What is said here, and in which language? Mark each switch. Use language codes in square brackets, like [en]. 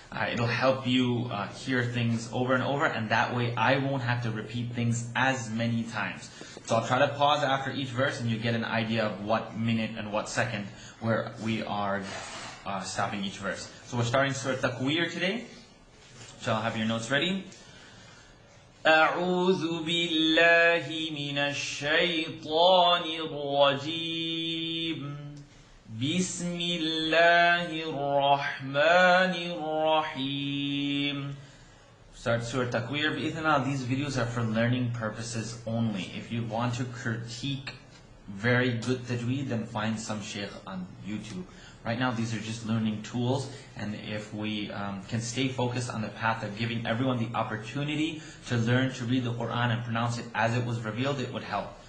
[en] It'll help you hear things over and over, and that way I won't have to repeat things as many times. So I'll try to pause after each verse, and you get an idea of what minute and what second where we are stopping each verse. So we're starting Surah At-Takvir today. So I'll have your notes ready. [ar] أعوذ بالله من الشيطان الرجيم بسم الله الرحمن الرحيم. [en] Start Surah At-Takvir. Bi'idhnillah, these videos are for learning purposes only. If you want to critique very good tajweed, then find some shaykh on YouTube. Right now, these are just learning tools, and if we can stay focused on the path of giving everyone the opportunity to learn to read the Quran and pronounce it as it was revealed, it would help.